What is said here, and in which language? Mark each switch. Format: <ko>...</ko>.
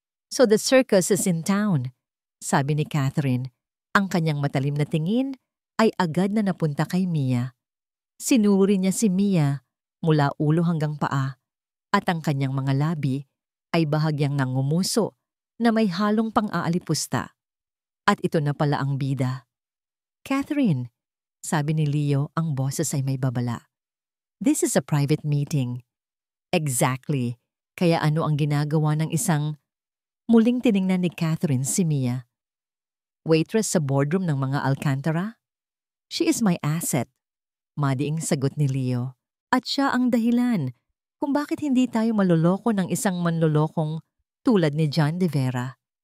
<en>So the circus is in town,</en> <tl>sabi ni Catherine. Ang kanyang matalim na tingin ay agad na napunta kay Mia. Sinuri niya si Mia mula ulo hanggang paa at ang kanyang mga labi ay bahagyang nangumuso na may halong pang-aalipusta. At ito na pala ang bida. Catherine, sabi ni Leo, ang boses ay may babala.</tl> <en>This is a private meeting. Exactly.</en> <tl>Kaya ano ang ginagawa ng isang... Muling tiningnan ni Catherine si Mia. Waitress sa boardroom ng mga Alcantara?</tl> <en>She is my asset.</en> <tl>Madiing sagot ni Leo. At siya ang dahilan kung bakit hindi tayo maloloko ng isang manlolokong tulad ni John De Vera.</tl>